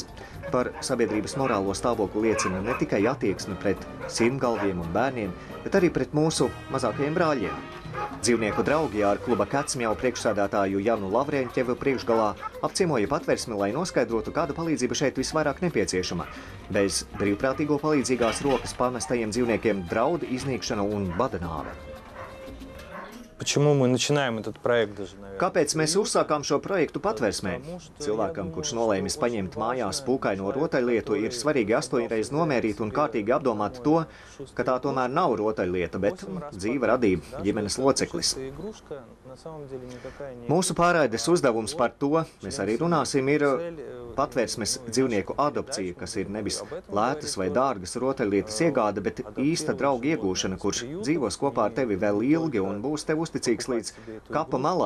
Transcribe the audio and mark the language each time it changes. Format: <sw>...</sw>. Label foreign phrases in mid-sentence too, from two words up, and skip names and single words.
<lv>Par sabiedrības morālo stāvokli liecina ne tikai attieksme pret sirmgalviem un bērniem, bet arī pret mūsu mazākajiem brāļiem. Dzīvnieku draugi ar kluba Kacmjau priekšsēdētāju Janu Lavrēņķevu priekšgalā apciemoja patversmi, lai noskaidrotu, kāda palīdzība šeit visvairāk nepieciešama. Bez brīvprātīgo palīdzīgās rokas pamestajiem dzīvniekiem draud iznīkšana un bada nāve.</lv> <ru>Почему мы начинаем этот проект даже, наверное?</ru> <lv>Kāpēc mēs uzsākām šo projektu patversmē? Cilvēkam, kurš nolēmis paņemt mājās pūkaino rotaļlietu, ir svarīgi 8 reizes nomērīt un kārtīgi apdomāt to, ka tā tomēr nav rotaļlieta, bet dzīva radība, ģimenes loceklis. Mūsu pārraides uzdevums par to, mēs arī runāsim, ir patversmes dzīvnieku adopcija, kas ir nevis lētas vai dārgas rotaļlietas iegāde, bet īsta drauga iegūšana, kurš dzīvos kopā ar tevi vēl ilgi un būs tev uzticīgs līdz kapa malai.</lv>